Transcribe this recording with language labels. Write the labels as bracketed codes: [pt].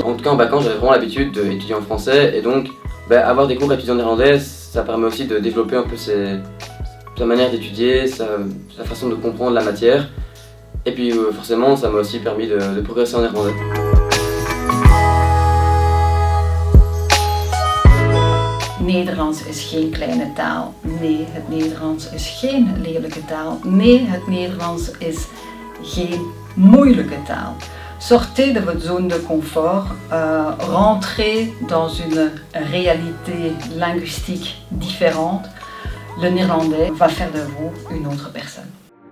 [fr] En tout cas, en bac, j'avais vraiment l'habitude d'étudier en français et donc avoir des cours à étudier en néerlandais, ça permet aussi de développer un peu sa manière d'étudier, sa façon de comprendre la matière. Et puis forcément, ça m'a aussi permis de progresser en néerlandais. [nl] Nederlands is geen kleine taal. Nee, het Nederlands is geen lelijke taal. Nee, het Nederlands is geen moeilijke taal. [fr] Sortez de votre zone de confort, rentrez dans une réalité linguistique différente. Le néerlandais va faire de vous une autre personne.